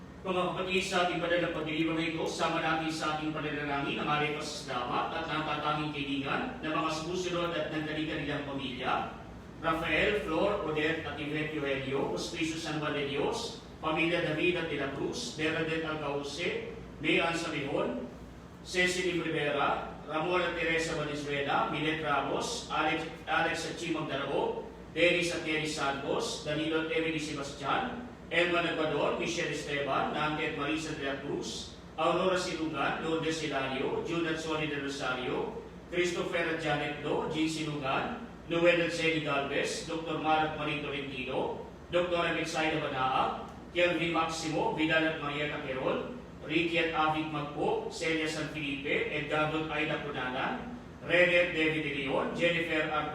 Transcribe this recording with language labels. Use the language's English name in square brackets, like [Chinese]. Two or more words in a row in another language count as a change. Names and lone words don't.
[Filipino] Mga kapatid, sa ating banal na pagdilibang na ito, sama natin sa ating pananalangin ang ating pasasalamat at natatanging kaibigan na mga sumusunod at nagkanilang pamilya. Rafael, Flor, Odette at Yvette Eugenio, Hospicio San Juan de Dios, Pamilya David at de la Cruz, Bernadette Alcauce, Mayan Sabihon, Cecily Rivera, Ramon at Teresa Valenzuela, Milet Ramos, Alex at Chimang Darao, Dennis at Terry Santos, Danilo at Emily Sebastian, Elman Aguador, Michelle Esteban, Nanket Marisa de la Cruz, Aurora Silungan, Lourdes Hilario, June at Soli de Rosario, Christopher at Janet Lo, Jean Silungan, Noel at Zeni Galvez, Dr. Mar at Marie Tolentino, Dr. Alexaida Banaa, Kelvin Maximo, Vidal at Maria Caquerol, Ricky at Avig Magpo, Celia San Felipe, Edgardo at Aida Punanan, Rene at David de Leon, Jennifer R.